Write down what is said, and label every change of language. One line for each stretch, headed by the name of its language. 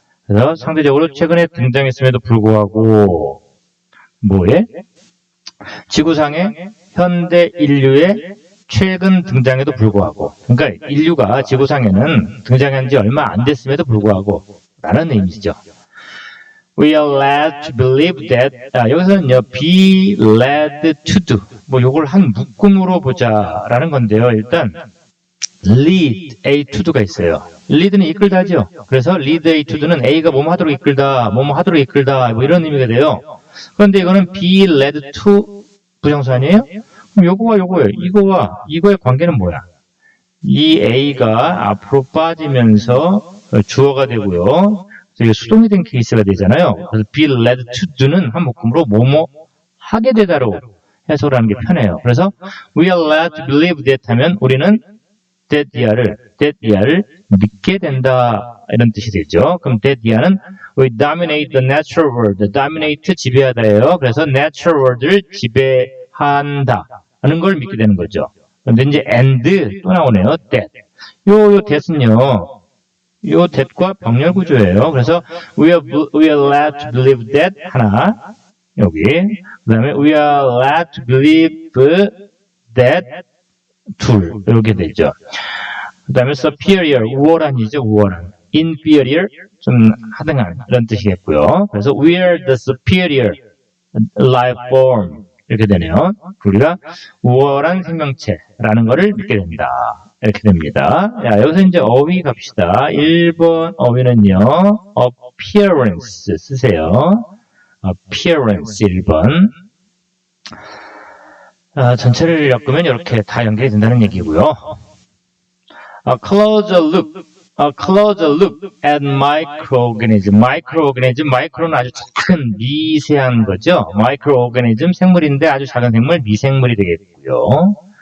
Korean: 그래서 상대적으로 최근에 등장했음에도 불구하고 뭐에? 지구상의 현대 인류의 최근 등장에도 불구하고, 그러니까 인류가 지구상에는 등장한 지 얼마 안 됐음에도 불구하고 라는 의미죠.
English: We are led to believe that,
Korean: 여기서는요,
English: be led to do,
Korean: 뭐 요걸 한 묶음으로 보자 라는 건데요. 일단
English: lead A to do
Korean: 가 있어요. lead는 이끌다죠. 그래서 lead A to do는 A가 뭐뭐 하도록 이끌다, 뭐뭐 하도록 이끌다, 뭐 이런 의미가 돼요. 그런데 이거는
English: be led to
Korean: 부정사 아니에요? 그럼 요거와 요거예요. 이거의 관계는 뭐야? 이 A가 앞으로 빠지면서 주어가 되고요. 이게 수동이 된 케이스가 되잖아요. 그래서
English: be led to do
Korean: 는 한 묶음으로 뭐뭐 하게 되다로 해석을 하는 게 편해요. 그래서
English: we are led to believe that
Korean: 하면 우리는 that year를 믿게 된다 이런 뜻이 되죠.
English: 그럼 that year는 we dominate the natural world. dominate 지배하다예요.
Korean: 그래서 natural world를 지배한다 하는 걸 믿게 되는 거죠. 그런데 이제 and 또 나오네요. that. 요 that은요. 요 that과 병렬 구조예요.
English: 그래서 we are led to believe that
Korean: 하나 여기.
English: 그다음에 we are led to believe that
Korean: 둘 이렇게 되죠. 그다음에 superior 우월한이죠. 우월한. inferior 좀 하등한 이런 뜻이겠고요.
English: 그래서 we are the superior life form
Korean: 이렇게 되네요. 우리가 우월한 생명체라는 것을 믿게 된다. 이렇게 됩니다. 자, 여기서 이제 어휘 갑시다. 1번 어휘는요. appearance 쓰세요. appearance 1번. 전체를 엮으면 이렇게 다 연결이 된다는 얘기고요.
English: A closer look at microorganism.
Korean: micro는 아주 작은 미세한 거죠. microorganism 생물인데 아주 작은 생물, 미생물이 되겠고요.